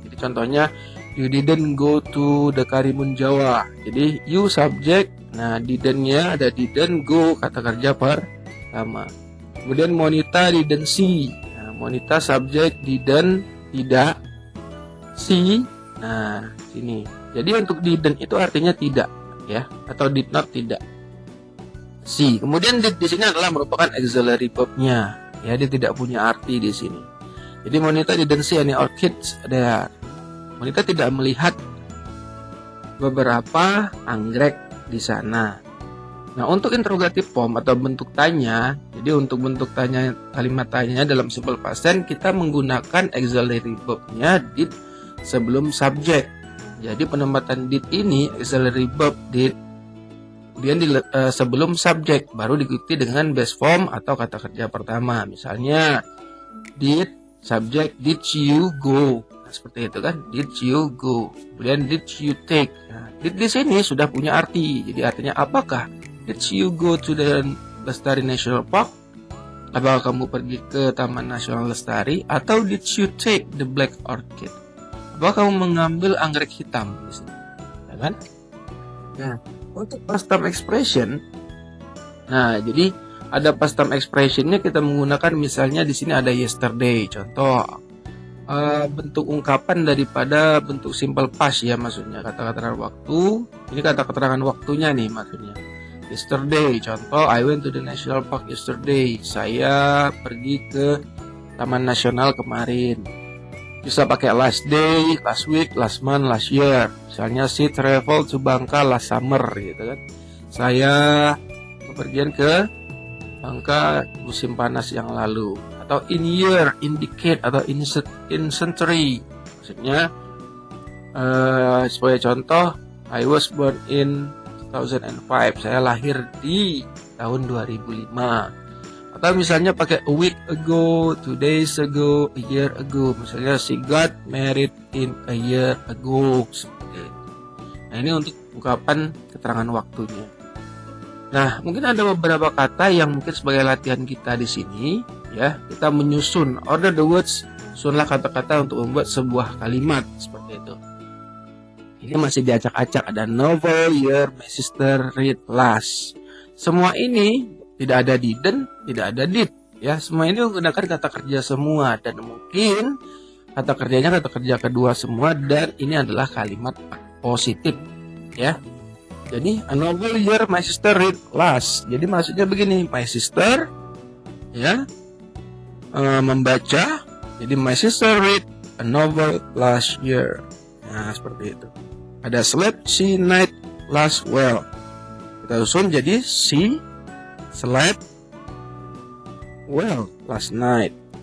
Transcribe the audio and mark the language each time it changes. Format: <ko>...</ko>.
<en>Jadi contohnya you didn't go to the Karimun Jawa.</en> <id>Jadi you subject, nah didn't-nya ada didn't, go kata kerja pertama. Kemudian Monita didn't see. Nah, Monita subject, didn't tidak, see. Nah, sini. Jadi untuk didn't itu artinya tidak ya, atau did not tidak. See. Kemudian did di sini adalah merupakan auxiliary verb-nya. Ya, dia tidak punya arti di sini.</id> <en>Jadi Monita didn't see any orchids there.</en> <id>Monita tidak melihat beberapa anggrek di sana. Nah, untuk interrogative form atau bentuk tanya, jadi untuk bentuk tanya, kalimat tanya dalam simple past tense kita menggunakan auxiliary verb-nya did sebelum subject. Jadi penempatan did ini auxiliary verb did kemudian sebelum subjek baru diikuti dengan base form atau kata kerja pertama. Misalnya did, subjek did you go. Nah, seperti itu kan, did you go. Kemudian did you take. Nah, did di sini sudah punya arti. Jadi artinya apakah?</id> <en>Did you go to the Lestari National Park?</en> <id>Apakah kamu pergi ke Taman Nasional Lestari?</id> <en>Atau did you take the black orchid?</en> <id>Apakah kamu mengambil anggrek hitam di sini? Ya kan? Nah, untuk past time expression, nah jadi ada past time expressionnya kita menggunakan misalnya di sini ada yesterday. Contoh bentuk ungkapan daripada bentuk simple past ya, maksudnya kata keterangan waktu. Ini kata keterangan waktunya nih maksudnya.</id> <en>Yesterday, contoh I went to the national park yesterday.</en> <id>Saya pergi ke Taman Nasional kemarin.</id> <en>Bisa pakai last day, last week, last month, last year. Misalnya she traveled to Bangka last summer gitu kan.</en> <id>Saya bepergian ke Bangka musim panas yang lalu.</id> <en>Atau in year, in decade, atau in century.</en> <id>Maksudnya sebagai contoh, I was born in 2005, saya lahir di tahun 2005.</id> <en>Atau misalnya pakai a week ago, 2 days ago, a year ago. Misalnya she got married in a year ago.</en> <id>Seperti itu. Nah, ini untuk ungkapan keterangan waktunya. Nah, mungkin ada beberapa kata yang mungkin sebagai latihan kita di sini, ya, kita menyusun, order the words, susunlah kata-kata untuk membuat sebuah kalimat seperti itu. Ini masih diacak-acak, ada novel, year, my sister, read, last. Semua ini tidak ada didn't, tidak ada did, ya. Semua ini menggunakan kata kerja semua dan mungkin kata kerjanya kata kerja kedua semua dan ini adalah kalimat positif, ya. Jadi a novel, year, my sister, read, last. Jadi maksudnya begini, my sister, ya, membaca.</id> <en>Jadi my sister read a novel last year. Nah, seperti itu. Ada slept, she night last well. Kita susun jadi she slept well last night.</en>